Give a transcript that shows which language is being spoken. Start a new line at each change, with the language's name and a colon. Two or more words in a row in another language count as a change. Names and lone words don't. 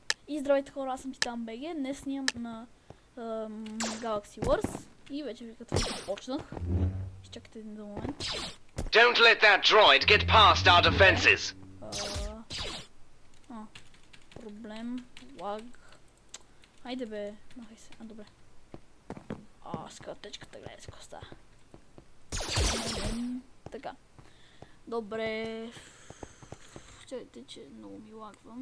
Bulgarian: И здравейте хора, аз съм Титан БГ. Днес снимам на Galaxy Wars и вече ви като започнах. Изчакайте един момент.
English: Don't let that droid get past our defenses.
Bulgarian: Проблем, лаг. Хайде бе, махай се. Добре. Скатечката, гледай с коста. Така. Добре. Чакайте, че много ми лагвам.